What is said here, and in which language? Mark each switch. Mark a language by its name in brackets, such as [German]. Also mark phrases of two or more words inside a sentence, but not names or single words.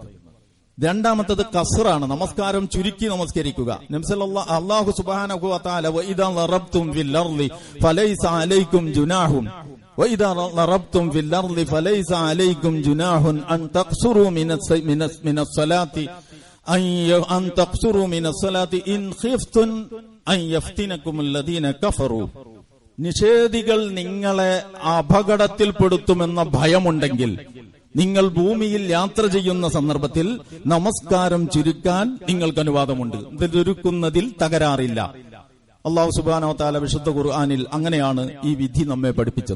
[Malayalam] രണ്ടാമത്തത് കസ്റാണ്, നമസ്കാരം ചുരുക്കി നമസ്കരിക്കുക. [Arabic] الله سبحانه و تعالى وإذا ضربتم في الأرض فليس عليكم جناح وإذا ضربتم في الأرض فليس عليكم جناح أن تقصروا من الصلاة أن تقصروا من الصلاة إن خفتم أن يفتنكم الذين كفروا. [Malayalam] നിഷേധികൾ നിങ്ങളെ അപകടത്തിൽപ്പെടുത്തുമെന്ന ഭയമുണ്ടെങ്കിൽ നിങ്ങൾ ഭൂമിയിൽ യാത്ര ചെയ്യുന്ന സന്ദർഭത്തിൽ നമസ്കാരം ചുരുക്കാൻ നിങ്ങൾക്ക് അനുവാദമുണ്ട്. ചുരുക്കുന്നതിൽ തകരാറില്ല. [Arabic] الله سبحانه و تعالى [Malayalam] വിശുദ്ധ ഖുർആനിൽ അങ്ങനെയാണ് ഈ വിധി നമ്മെ പഠിപ്പിച്ചത്.